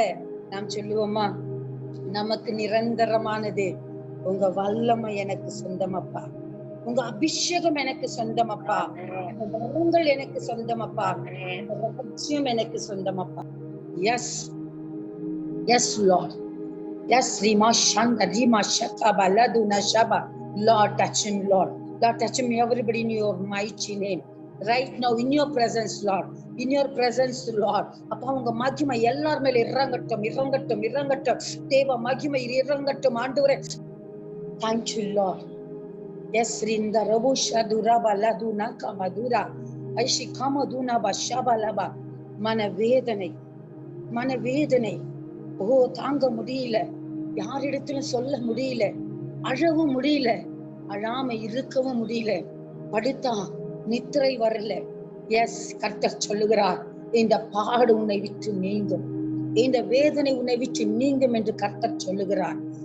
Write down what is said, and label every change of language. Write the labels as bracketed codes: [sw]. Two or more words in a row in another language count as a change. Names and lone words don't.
[ta] நாம் சொல்லுவோமா? நமக்கு நிரந்தரமானது உங்க வல்லமை எனக்கு சொந்தமப்பா, உங்க அபிஷேகம் எனக்கு சொந்தமப்பா, உங்க வரங்கள் எனக்கு சொந்தமப்பா, உங்க ரகசியம் எனக்கு சொந்தமப்பா. [en] yes yes Lord, yes rima shanda rima shaka baladuna shaba. Lord touch him, Lord touch him, everybody in your mighty name right now, in your presence Lord, in your presence Lord. [ta] அப்பா உங்க மகிமை எல்லார் மேல இறங்கட்டும் இறங்கட்டும் இறங்கட்டும். தேவ மகிமை இறங்கட்டும் ஆண்டவரே. [en] thank you Lord. yes rinda rabu shadura baladuna kamadura aishi kamaduna bashabalaba. [ta] மனவேதனை மனவேதனை ஓ தாங்க முடியல, யாரிடத்திலும் சொல்ல முடியல, அழவும் முடியல, அழாம இருக்கவும் முடியல, படுத்தா நித்திரை வரல. எஸ் கர்த்தர் சொல்லுகிறார், இந்த பாடு உன்னை விட்டு நீங்கும், இந்த வேதனை உன்னை விட்டு நீங்கும் என்று கர்த்தர் சொல்லுகிறார்.